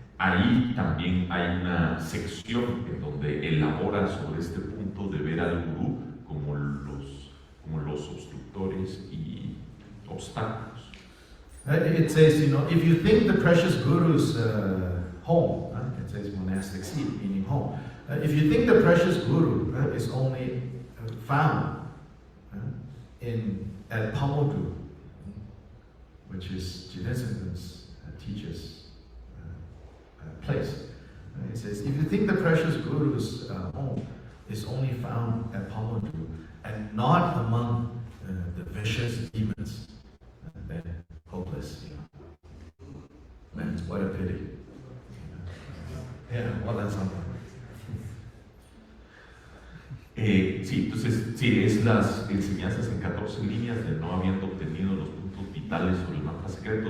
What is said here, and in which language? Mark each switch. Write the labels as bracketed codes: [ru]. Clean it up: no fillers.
[es] Ahí también hay una sección en donde elabora sobre este punto de ver al gurú como los obstructores y obstáculos. [en] It says, if you think the precious guru's home, it says monastic seat, meaning home. If you think the precious guru is only found at Pamodru, which is Jidesang's teacher's place. It says, if you think the precious guru's home is only found at Pamodru and not among the vicious demons, then hopeless, Man, what a pity. Yeah, well, that's something. [es] Sí, entonces, sí, es las enseñanzas en 14 líneas de no habiendo obtenido los puntos vitales sobre el mantra secreto.